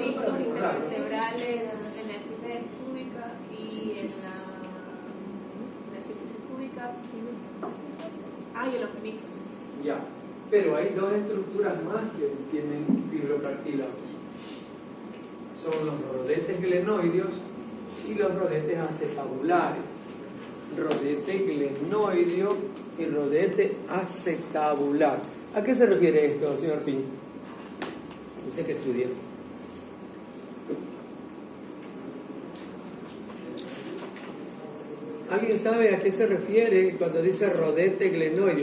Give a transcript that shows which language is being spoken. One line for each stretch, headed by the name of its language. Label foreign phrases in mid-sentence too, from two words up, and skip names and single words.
Spanish: Sí, vertebrales, en Y el openito. Ya. Pero hay dos estructuras más que tienen fibrocartílago. Son los rodetes glenoideos y los rodetes acetabulares. Rodete glenoideo y rodete acetabular. ¿A qué se refiere esto, señor Pin? Usted que estudia. ¿Alguien sabe a qué se refiere cuando dice rodete glenoideo?